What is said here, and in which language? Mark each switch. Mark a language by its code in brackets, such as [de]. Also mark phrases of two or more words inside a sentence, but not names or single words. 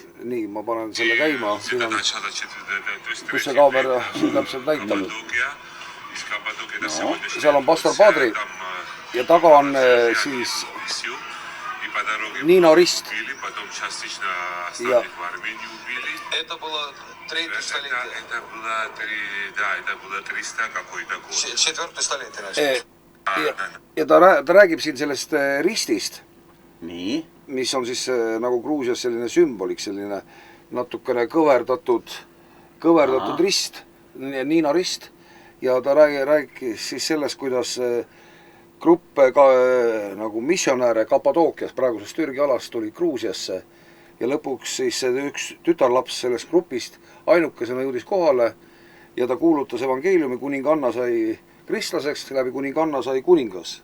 [et] Nii, ma panen selle käima. Kus see kaamera siin täpselt näitab? No, seal on pastor Padri ja taga on siis Niina Rist. Ja [ru] Это было третье столетие. Это было 300 какой-то год. Четвертое столетие. [et] Ja ta räägib siin sellest ristist, Nii. mis on siis nagu Gruusias selline sümboliks, selline natukene kõverdatud rist, Niina Rist. Ja ta rääkis siis sellest, kuidas grupp nagu missionääre Kapadookias, praeguses Türgi alast, tuli Gruusiasse ja lõpuks siis üks tütarlaps sellest grupist ainukesena jõudis kohale ja ta kuulutas evangeeliumi, kuninganna sai kristlaseks, läbi kuninganna sai kuningas.